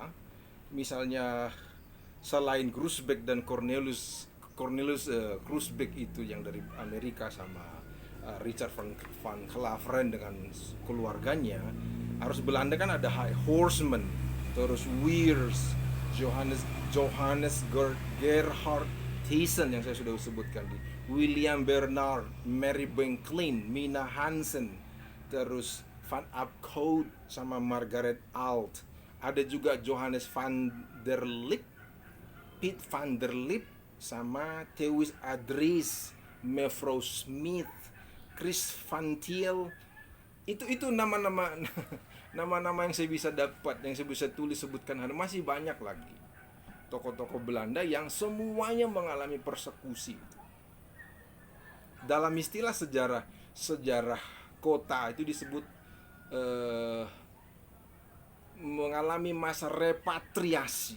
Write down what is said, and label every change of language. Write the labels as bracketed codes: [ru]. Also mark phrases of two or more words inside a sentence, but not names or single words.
[id] Misalnya selain Groesbeck dan Cornelius Groesbeck itu yang dari Amerika sama Richard van Claveren dengan keluarganya, harus Belanda kan ada High Horseman, terus Weers, Johannes Gerhard Thiessen yang saya sudah sebutkan, di William Bernard, Mary Benklin, Mina Hansen, terus Van Apcote sama Margaret Alt. Ada juga Johannes van der Lip, Piet van der Lip, sama Thewis Adries, Mevrouw Smith, Chris van Thiel. Itu nama-nama nama-nama yang saya bisa dapat, yang saya bisa tulis sebutkan. Masih banyak lagi tokoh-tokoh Belanda yang semuanya mengalami persekusi. Dalam istilah sejarah kota itu disebut mengalami masa repatriasi.